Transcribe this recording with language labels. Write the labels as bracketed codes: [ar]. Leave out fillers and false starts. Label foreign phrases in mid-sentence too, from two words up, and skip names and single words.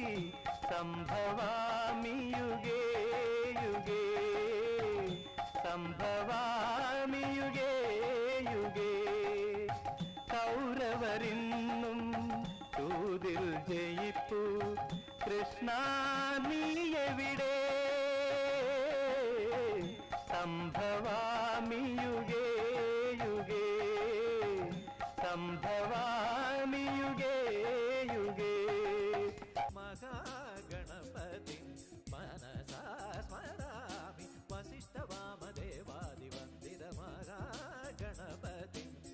[sa] സംഭവാമി യുഗേ യുഗേ സംഭവാമി യുഗേ യുഗേ [ml] കൗരവരിന്നും തൂതിൽ ജയിപ്പു കൃഷ്ണ നീ എവിടെ [sa] സംഭവാമി യുഗേ യുഗേ സംഭവാമി യുഗേ യുഗേ മഹാഗണപതി മനസാ സ്മരാമി വസിഷ്ഠവാമദേവാദിവന്ദിത മഹാഗണപതി